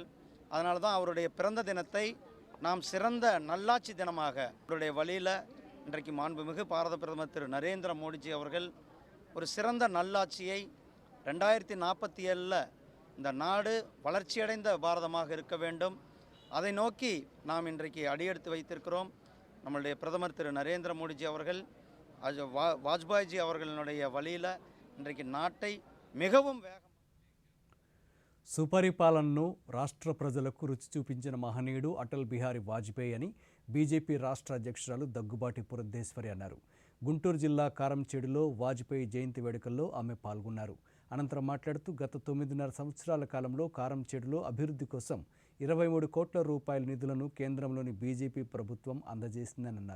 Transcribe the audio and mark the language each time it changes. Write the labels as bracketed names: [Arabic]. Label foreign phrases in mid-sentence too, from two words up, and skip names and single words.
[Tamil] அதனால தான் அவருடைய பிறந்த தினத்தை நாம் சிறந்த நல்லாட்சி தினமாக அவருடைய வழியில் இன்றைக்கு மாண்புமிகு பாரத பிரதமர் திரு நரேந்திர மோடிஜி அவர்கள் ஒரு சிறந்த நல்லாட்சியை 2047 இந்த நாடு வளர்ச்சியடைந்த பாரதமாக இருக்க வேண்டும். அதை நோக்கி நாம் இன்றைக்கு அடியெடுத்து வைத்திருக்கிறோம். நம்மளுடைய பிரதமர் திரு நரேந்திர மோடிஜி அவர்கள் வாஜ்பாய்ஜி அவர்களுடைய வழியில் இன்றைக்கு நாட்டை மிகவும் [Telugu] సుపరిపాలనను రాష్ట్ర ప్రజలకు రుచి చూపించిన మహనీయుడు అటల్ బిహారీ వాజ్పేయి అని బీజేపీ రాష్ట్ర అధ్యక్షురాలు దగ్గుబాటి పురంధేశ్వరి అన్నారు. గుంటూరు జిల్లా కారంచేడులో వాజ్పేయి జయంతి వేడుకల్లో ఆమె పాల్గొన్నారు. అనంతరం మాట్లాడుతూ గత 9.5 సంవత్సరాల కాలంలో కారంచేడులో అభివృద్ధి కోసం 23 కోట్ల రూపాయల నిధులను కేంద్రంలోని బీజేపీ ప్రభుత్వం అందజేసిందని అన్నారు.